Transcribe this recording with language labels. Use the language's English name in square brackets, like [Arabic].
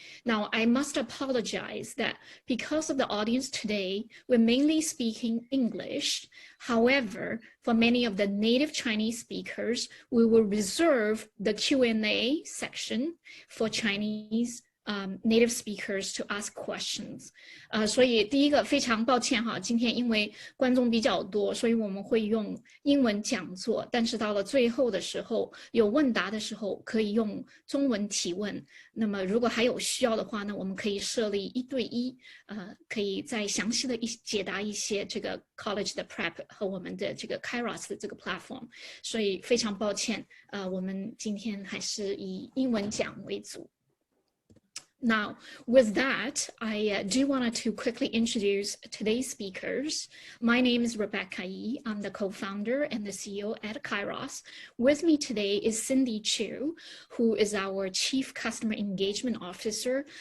[English] Now, I must apologize that because of the audience today, we're mainly speaking English. However, for many of the native Chinese speakers, we will reserve the Q&A section for Chinese native speakers to ask questions. [Chinese] 所以第一个非常抱歉哈，今天因为观众比较多，所以我们会用英文讲座，但是到了最后的时候，有问答的时候可以用中文提问。那么如果还有需要的话呢，我们可以设立1对1，可以再详细的解答一些这个 college 的 prep 和我们的这个 Kairos 的这个 platform。所以非常抱歉，我们今天还是以英文讲为主。 [English] Now, with that, I do want to quickly introduce today's speakers. My name is Rebecca Yi. I'm the co-founder and the CEO at Kairos. With me today is Cindy Chu, who is our Chief Customer Engagement Officer.